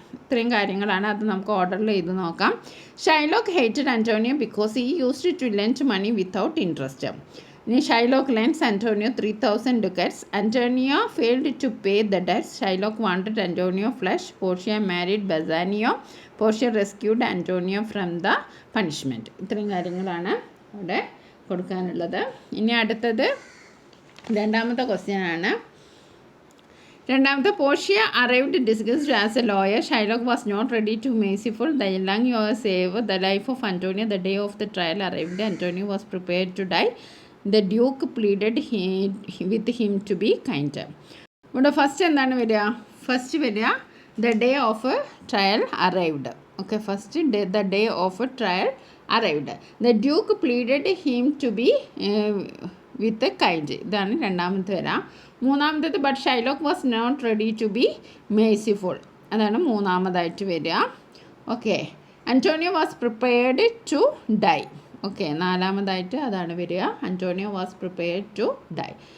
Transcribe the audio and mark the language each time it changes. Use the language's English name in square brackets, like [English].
[Malayalam] ഇത്രയും കാര്യങ്ങളാണ്, അത് നമുക്ക് ഓർഡറിൽ ചെയ്ത് നോക്കാം. [English] Shylock hated Antonio because he used to lend money without interest. ഇനി Shylock lends Antonio 3,000 ducats. Antonio failed to pay the debts. Shylock wanted Antonio flesh. Portia married Bassanio. Portia rescued Antonio from the punishment. [Malayalam] ഇത്രയും കാര്യങ്ങളാണ് അവിടെ കൊടുക്കാനുള്ളത്. ഇനി അടുത്തത് 2ാമത്തെ question ആണ്. [English] 2ാമത്തെ, Portia arrived disguised as a lawyer. Shylock was not ready to merciful. The young lawyer saved the life of Antonio. The day of the trial arrived. Antonio was prepared to die. The Duke pleaded with him to be kind. [Malayalam] ഇവിടെ first എന്താണ് വരിക? First വരിക [English] the day of a trial arrived. Okay, first the day of a trial arrived. The Duke pleaded him to be with kind. [Malayalam] ഇതാണ് രണ്ടാമത്തെ വര. [English] മൂന്നാമത്തേത് but Shylock was not ready to be merciful. [Malayalam] അതാണ് മൂന്നാമതായിട്ട് വരിക. Okay. [English] Antonio was prepared to die. [Malayalam] Okay. നാലാമതായിട്ട് അതാണ് വരിക. [English] Antonio was prepared to die.